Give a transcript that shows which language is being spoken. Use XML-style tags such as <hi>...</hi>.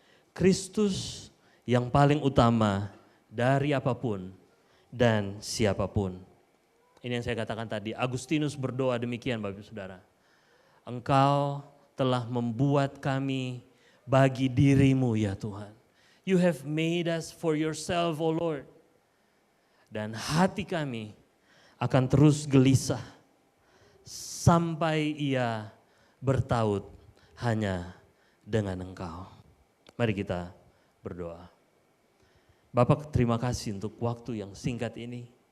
<id>Kristus yang paling utama dari apapun dan siapapun. Ini yang saya katakan tadi, Agustinus berdoa demikian Bapak Ibu Saudara. Engkau telah membuat kami bagi dirimu ya Tuhan.</id> <en>You have made us for yourself, O Lord.</en> <id>Dan hati kami akan terus gelisah sampai ia bertaut hanya dengan Engkau. Mari kita berdoa. Bapak, terima kasih untuk waktu yang singkat ini.</id>